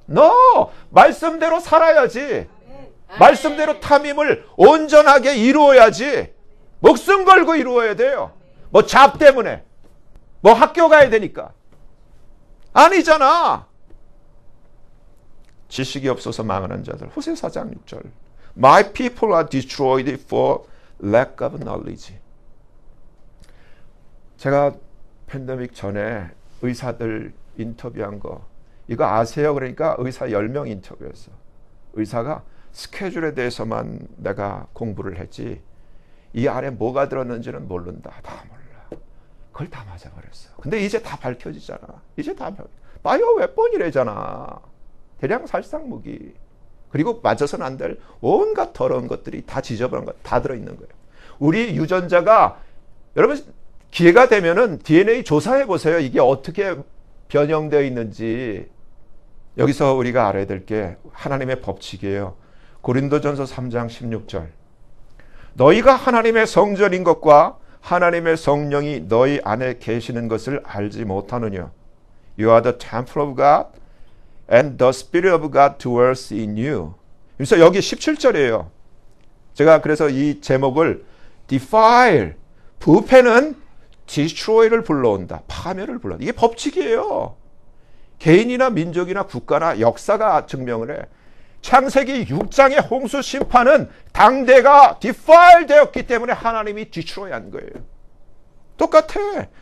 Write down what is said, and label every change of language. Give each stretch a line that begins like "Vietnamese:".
Korean: No! 말씀대로 살아야지. 말씀대로 탐임을 온전하게 이루어야지. 목숨 걸고 이루어야 돼요. 뭐 잡 때문에. 뭐 학교 가야 되니까. 아니잖아. 지식이 없어서 망하는 자들. 호세 4장 6절.
English: My people are destroyed for lack of knowledge.
Korean: 제가 팬데믹 전에 의사들 인터뷰한 거 이거 아세요? 그러니까 의사 10명 인터뷰했어. 의사가 스케줄에 대해서만 내가 공부를 했지 이 안에 뭐가 들었는지는 모른다. 다 몰라. 그걸 다 맞아버렸어. 근데 이제 다 밝혀지잖아. 이제 다 바이오 웨폰이래잖아. 대량 살상 무기. 그리고 맞아서는 안 될 온갖 더러운 것들이 다 지저분한 것 다 들어있는 거예요. 우리 유전자가 여러분 기회가 되면은 DNA 조사해 보세요. 이게 어떻게 변형되어 있는지. 여기서 우리가 알아야 될 게 하나님의 법칙이에요. 고린도전서 3장 16절. 너희가 하나님의 성전인 것과 하나님의 성령이 너희 안에 계시는 것을 알지 못하느냐.
English: You are the temple of God and the Spirit of God dwells in you.
Korean: 그래서 여기 17절이에요. 제가 그래서 이 제목을 defile, 부패는 destroy를 불러온다. 파멸을 불러온다. 이게 법칙이에요. 개인이나 민족이나 국가나 역사가 증명을 해. 창세기 6장의 홍수 심판은 당대가 defile 되었기 때문에 하나님이 destroy 한 거예요. 똑같아.